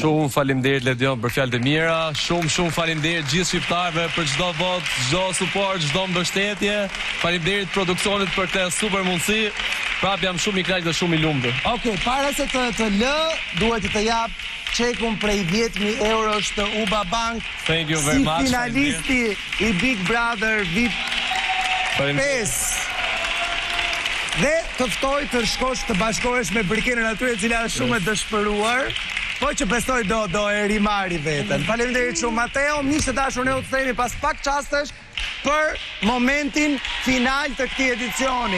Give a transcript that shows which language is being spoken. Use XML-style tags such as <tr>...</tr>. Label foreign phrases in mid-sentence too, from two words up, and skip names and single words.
<sq>Shumë faleminderit Ledion për fjalët e mira, shumë faleminderit gjithë shqiptarëve për çdo votë, çdo suport, çdo mbështetje. Faleminderit produksionit për këtë super mundësi. Prap jam shumë i kënaqur dhe shumë i lumtur. Okej, para se të lë, duhet të jap çekun prej 10.000 eurosh të UBA Bank.</sq> <en>Thank you very much.</en> <sq>Si finalisti i Big Brother VIP 5. Dhe të ftoj të shkosh të bashkohesh me Brikenën aty e cila është shumë e dëshpëruar, po që besoj do e rimari veten. Faleminderit shumë Mateo, miq të dashur, ne u kthehemi pas pak çastesh për momentin final të këtij edicioni.</sq>